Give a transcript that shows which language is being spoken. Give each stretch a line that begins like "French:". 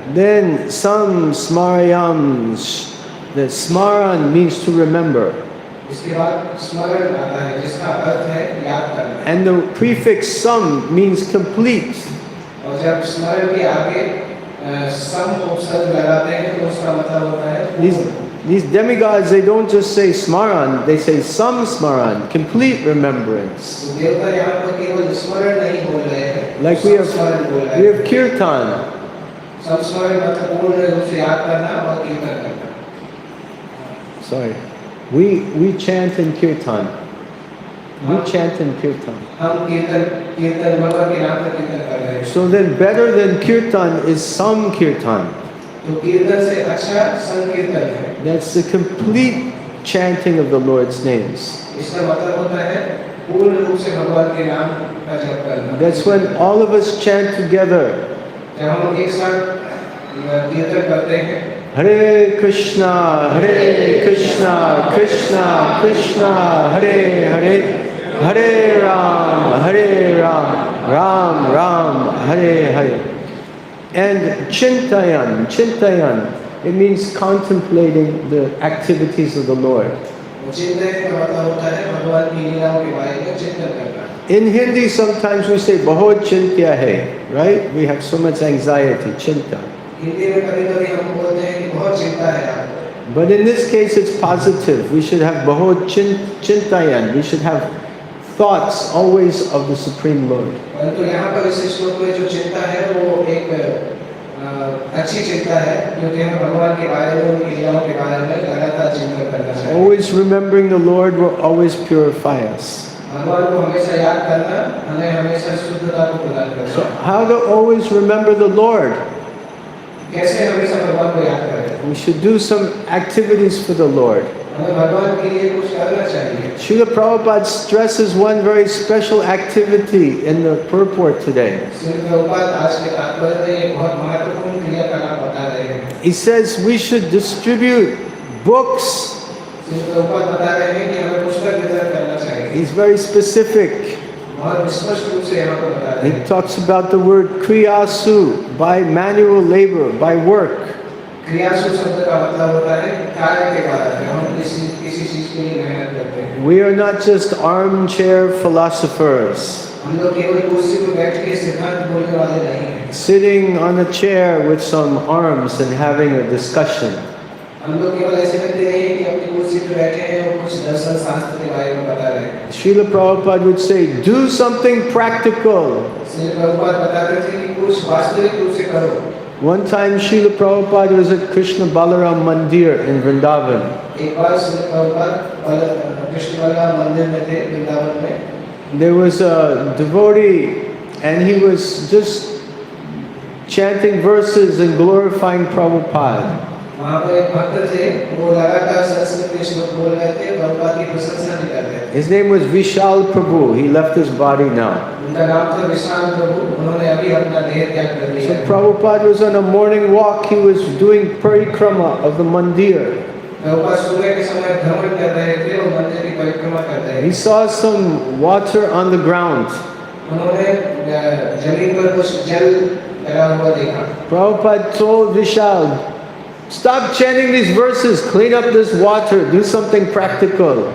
English: Then some smarayam. The smaran means to remember.
Hindi: इसके बाद स्मरण आता है जिसका अर्थ है याद करना।
English: And the prefix sam means complete.
Hindi: और जब स्मरण के आगे सम उपसर्ग लगाते हैं तो उसका मतलब होता है
English: These demigods, they don't just say smaran, they say sam smaran, complete remembrance.
Hindi: देवता यहाँ पर केवल स्मरण नहीं बोल रहे हैं,
English: Like we have kirtan.
Hindi: संस्मरण मतलब पूर्ण रूप से याद करना और कीर्तन करना।
English: Sorry, we chant in kirtan. We chant in kirtan.
Hindi: हम कीर्तन भगवान के नाम का कीर्तन कर रहे हैं।
English: So then, better than kirtan is sam kirtan.
Hindi: तो कीर्तन से अच्छा संकीर्तन है।
English: That's the complete chanting of the Lord's names.
Hindi: इसका मतलब होता है पूर्ण रूप से भगवान के नाम का जप करना।
English: That's when all of us chant together.
Hindi: जब हम एक साथ कीर्तन करते हैं,
Sanskrit: Hare Krishna, Krishna Krishna, Hare Hare, Hare Ram, Ram Ram, Hare Hare.
English: And Chaitanya, it means contemplating the activities of the Lord.
Hindi: चिंतन का मतलब होता है भगवान की लीलाओं के बारे में चिंतन करना।
English: In Hindi, sometimes we say,
Hindi: "Bahut chintya hai,"
English: right? We have so much anxiety, chinta.
Hindi: Hindi में कभी-कभी हम बोलते हैं कि बहुत चिंता है आपको।
English: But in this case, it's positive. We should have
Hindi: bahut chintayan.
English: We should have thoughts always of the Supreme Lord.
Hindi: परंतु यहाँ पर इस श्लोक में जो चिंता है वो एक अच्छी चिंता है, क्योंकि हमें भगवान के बारे में, उनकी लीलाओं के बारे में लगातार चिंतन करना चाहिए।
English: Always remembering the Lord will always purify us.
Hindi: भगवान को हमेशा याद करना हमें हमेशा शुद्धता को प्रदान करता
English: So
Hindi: है।
English: how to always remember the Lord?
Hindi: कैसे हमेशा भगवान को याद करें?
English: We should do some activities for the Lord.
Hindi: हमें भगवान के लिए कुछ करना चाहिए।
English: Srila Prabhupada stresses one very special activity in the purport today.
Hindi: Shri Prabhupada आज के तात्पर्य में एक बहुत महत्वपूर्ण क्रियाकलाप बता रहे हैं।
English: He says we should distribute books.
Hindi: Shri Prabhupada बता रहे हैं कि हमें पुस्तक वितरण करना चाहिए।
English: He's very specific.
Hindi: बहुत स्पष्ट रूप से यहाँ पर बता रहे
English: He
Hindi: हैं।
English: talks about the word kriyasu, by manual labor, by work.
Hindi: क्रियासु शब्द का मतलब होता है कार्य के द्वारा, हम किसी चीज के लिए मेहनत करते हैं।
English: We are not just armchair philosophers,
Hindi: हम लोग केवल कुर्सी पर बैठ के सिद्धांत बोलने वाले नहीं हैं।
English: sitting on a chair with some arms and having a discussion.
Hindi: हम लोग केवल ऐसे व्यक्ति नहीं हैं कि अपनी कुर्सी पर बैठे हैं और कुछ दर्शन शास्त्र के बारे में बता रहे हैं।
English: Srila Prabhupada would say, do something practical.
Hindi: Shri Prabhupada बताते थे कि कुछ वास्तविक रूप से करो।
English: One time Srila Prabhupada was at Krishna Balaram Mandir in Vrindavan.
Hindi: एक बार श्री प्रभुपाद कृष्ण बलराम मंदिर में थे वृंदावन में।
English: There was a devotee and he was just chanting verses and glorifying Prabhupada.
Hindi: वहाँ पर एक भक्त थे, वो लगातार संस्कृत के श्लोक बोल रहे थे, प्रभुपाद की प्रशंसा भी कर रहे थे।
English: His name was Vishal Prabhu. He left his body now.
Hindi: उनका नाम था विशाल प्रभु, उन्होंने अभी अपना देह त्याग कर
English: So
Hindi: दिया।
English: Prabhupada was on a morning walk. He was doing parikrama of the mandir.
Hindi: Prabhupada सुबह के समय भ्रमण कर रहे थे और मंदिर की परिक्रमा कर रहे
English: He
Hindi: थे।
English: saw some water on the ground.
Hindi: उन्होंने जमीन पर कुछ जल लगा हुआ देखा।
English: Prabhupada told Vishal, stop chanting these verses, clean up this water, do something practical.